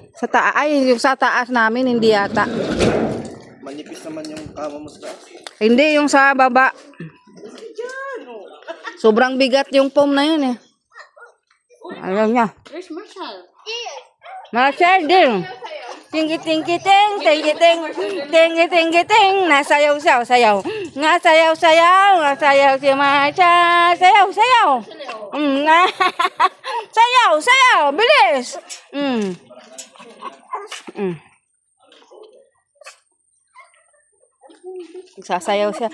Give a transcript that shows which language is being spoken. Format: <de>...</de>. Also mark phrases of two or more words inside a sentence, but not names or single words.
<tl>Yung sa taas namin, hindi yata. Manipis naman yung kama mo sa taas. Hindi, yung sa baba. Sobrang bigat yung foam na yun eh. Alam niya.</tl> <en>Where's Marshall?</en> <tl>Marshall din. Tinggi-tinggi-ting, tinggi-ting, tinggi-tinggi-ting. Nasayaw-sayaw, sayaw. Nasayaw-sayaw, nasayaw si Marshall. Sayaw-sayaw. Sayaw-sayaw, bilis. Sasayaw siya.</tl>